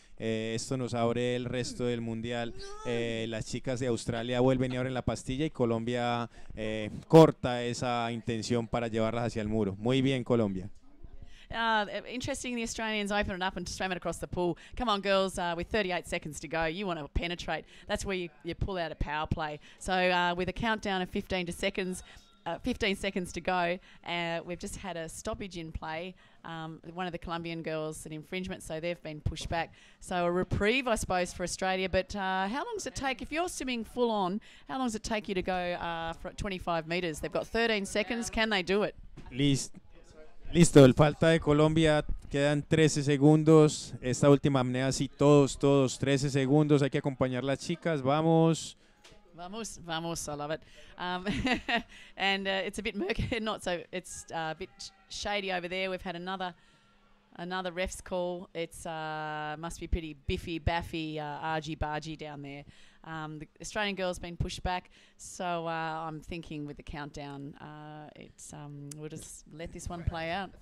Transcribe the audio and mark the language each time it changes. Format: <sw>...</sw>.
<es>Esto nos abre el resto del mundial. Las chicas de Australia vuelven y abren la pastilla y Colombia corta esa intención para llevarlas hacia el muro. Muy bien, Colombia.</es> <en>Interesting, the Australians open it up and swam it across the pool. Come on, girls, with 38 seconds to go, you want to penetrate. That's where you pull out a power play. So with a countdown of 15 seconds to go, we've just had a stoppage in play. One of the Colombian girls, an infringement, so they've been pushed back. So a reprieve, I suppose, for Australia. But how long does it take, if you're swimming full on, how long does it take you to go for 25 metres? They've got 13 seconds. Can they do it?</en> <es>Listo, el falta de Colombia, quedan 13 segundos. Esta última apnea, sí, todos, 13 segundos. Hay que acompañar las chicas, vamos.</es> <en>Vamos, I love it. And it's a bit murky, it's a bit shady over there. We've had another ref's call. It's must be pretty baffy, argy-bargy down there. The Australian girl's been pushed back, so I'm thinking with the countdown, we'll just let this one play out.</en>